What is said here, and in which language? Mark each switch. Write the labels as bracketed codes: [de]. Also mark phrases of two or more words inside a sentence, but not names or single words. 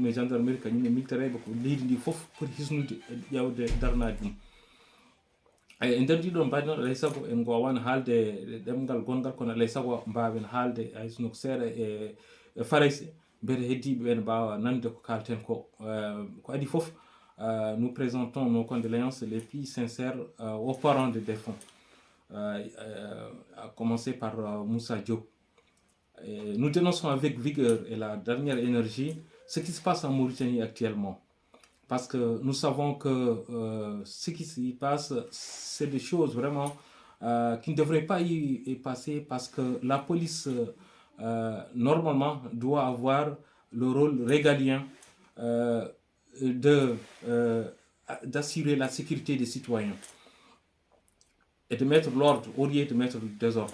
[ff] e gendarmerie kañum e militaire ɓe ko leydi ndi foof poti hisnude ƴewde darnade ɗum e nder ndiɗon mbadi noon alay saago en gowano haalde ɗemgal gongal kono alay saago mbawen haalde hay sinno ko seeɗa e farayse beete heddiɓe ɓe ne mbawa nande ko kalten ko adi foof [fr] nous présentons nos condoléances les plus sincères aux parents des défunts à commencer par Moussa Diop. Nous dénonçons avec vigueur et la dernière énergie ce qui se passe en Mauritanie actuellement. Parce que nous savons que ce qui s'y passe, c'est des choses vraiment qui ne devraient pas y passer parce que la police, normalement, doit avoir le rôle régalien d'assurer la sécurité des citoyens et de mettre l'ordre au lieu de mettre le désordre.